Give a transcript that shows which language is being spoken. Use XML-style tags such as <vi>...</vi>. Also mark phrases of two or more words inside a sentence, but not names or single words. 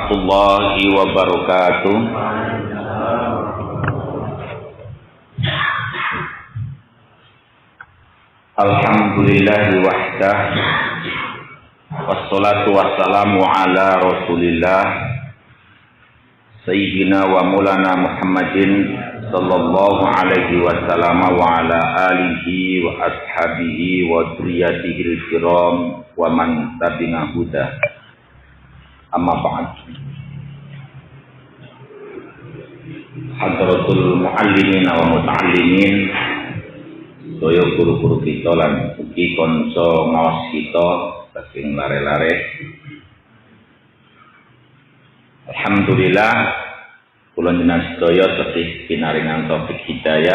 <ar>ورحمة الله وبركاته. الحمد لله وحده، والصلاة والسلام على رسول الله سيدنا ومولانا محمد صلى الله عليه وسلم وعلى آله وأصحابه وذريته الكرام ومن تبعه هدى. أما بعد. حضرة المعلمين والمتعلمين,</ar> <jv>sedaya guru-guru kita lan ugi kanca ngaos kita saking lare-lare. Alhamdulillah kula jenengan sedaya tetih pinaringan taufik hidayah.</jv>